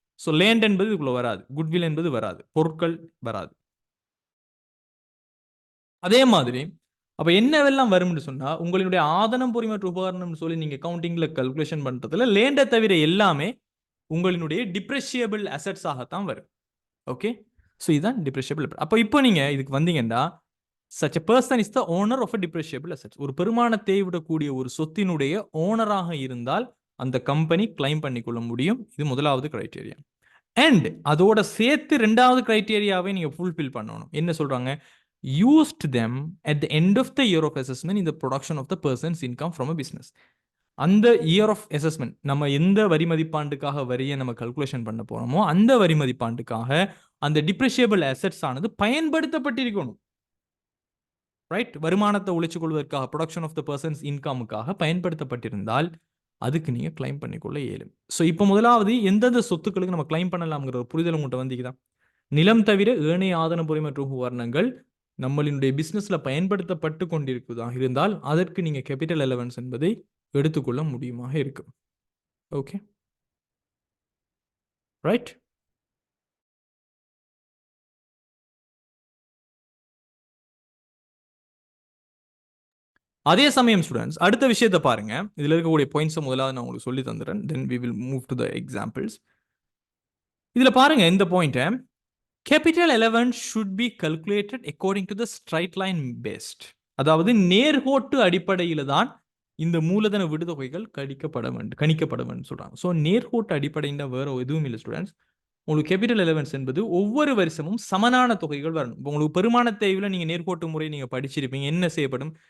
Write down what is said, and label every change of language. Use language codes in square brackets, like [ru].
[ta] So land என்பது இதுக்குள்ள வராது, குட்வில் என்பது வராது, பொருட்கள் வராது. அதே மாதிரி அப்ப என்னவெல்லாம் வரும்னு சொன்னா உங்களுடைய ஆதனம் பொறிமற்ற உபகரணம் சொல்லி நீங்க கவுண்டிங்ல கல்குலேஷன் பண்றதுல லேண்டை தவிர எல்லாமே உங்களுடைய டிப்ரெஷியபிள் அசெட்ஸ் ஆகத்தான் வரும். ஓகே? ஸோ இதுதான் டிப்ரெஷியபிள். அப்போ இப்போ நீங்க இதுக்கு வந்தீங்கன்னா [en] such a person is the owner of a depreciable asset. [ta] ஒரு பெருமானத்தை விடக்கூடிய ஒரு சொத்தினுடைய ஓனராக இருந்தால் அந்த கம்பெனி கிளைம் பண்ணிக்கொள்ள முடியும். இது முதலாவது கிரைட்டீரியா. அண்ட் அதோட சேர்த்து ரெண்டாவது கிரைட்டீரியாவை நீங்க ஃபுல்ஃபில் பண்ணணும். என்ன சொல்றாங்க? [en] used them at the end of the year of assessment in the production of the person's income from a business. [ta] அந்த [en] year of assessment [ta] நம்ம எந்த வரி மதிப்பாண்டுக்காக வரியை நம்ம கல்குலேஷன் பண்ண போறோமோ அந்த வரி மதிப்பாண்டுக்காக அந்த டிப்ரெஷியபிள் அசெட்ஸ் ஆனது பயன்படுத்தப்பட்டிருக்கணும். ரைட்? வருமானத்தை உழைச்சு கொள்வதற்காக, [en] production of the persons இன்கமுக்காக [ta] பயன்படுத்தப்பட்டிருந்தால் அதுக்கு நீங்க கிளைம் பண்ணிக்கொள்ள இயலும். ஸோ இப்போ முதலாவது எந்தெந்த சொத்துக்களுக்கு நம்ம கிளைம் பண்ணலாம்ங்கிற ஒரு புரிதல் உங்கள்கிட்ட வந்துக்குதான். நிலம் தவிர ஏனைய ஆதன பொறி மற்றும் உபகரணங்கள் நம்மளுடைய பிசினஸ்ல பயன்படுத்தப்பட்டு கொண்டிருக்குதா இருந்தால் அதற்கு நீங்க கேபிட்டல் அலவன்ஸ் என்பதை எடுத்துக்கொள்ள முடியுமாக இருக்கு. ஓகே? ரைட்? அதே சமயம் ஸ்டூடெண்ட்ஸ் அடுத்த விஷயத்தை பாருங்க. இதுல இருக்கக்கூடிய பாயிண்ட்ஸ் முதலாவது நான் உங்களுக்கு சொல்லி தந்துறேன். [en] Then we will move to the examples. [ta] இதுல பாருங்க இந்த point, [en] Capital allowance should be calculated according to the straight line based. [ta] அதாவது நேர்கோட்டு அடிப்படையில தான் இந்த மூலதன விடுதொகைகள் கணிக்கப்பட வேண்டும் சொல்றாங்க. ஸோ நேர்கோட்டு அடிப்படைன்னா வேற எதுவும் இல்லை ஸ்டூடெண்ட்ஸ். உங்களுக்கு கேபிட்டல் அலவன்ஸ் என்பது ஒவ்வொரு வருஷமும் சமனான தொகைகள் வரணும். உங்களுக்கு பெருமான தேவையில் நீங்க நேர்கோட்டு முறை நீங்க படிச்சிருப்பீங்க. என்ன செய்யப்படும்?